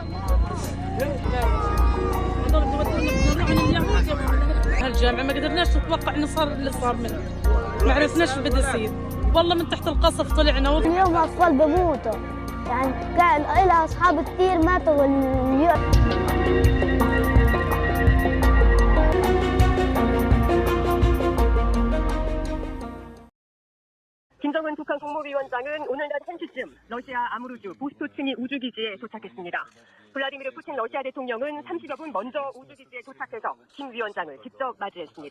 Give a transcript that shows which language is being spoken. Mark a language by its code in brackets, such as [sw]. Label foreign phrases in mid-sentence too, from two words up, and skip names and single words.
[ar] هالجامعة ما قدرناش نتوقع انه صار اللي صار منه، ما عرفناش شو بده يصير، والله من تحت القصف طلعنا. اليوم اطفال بموتوا يعني كان لها اصحاب كثير ماتوا اليوم. [ko] 김정은 북한 국무위원장은 오늘 낮 1시쯤 러시아 아무르주 보스토치니 우주기지에 도착했습니다. 블라디미르 푸틴 러시아 대통령은 30여 분 먼저 우주기지에 도착해서 김 위원장을 직접 맞이했습니다.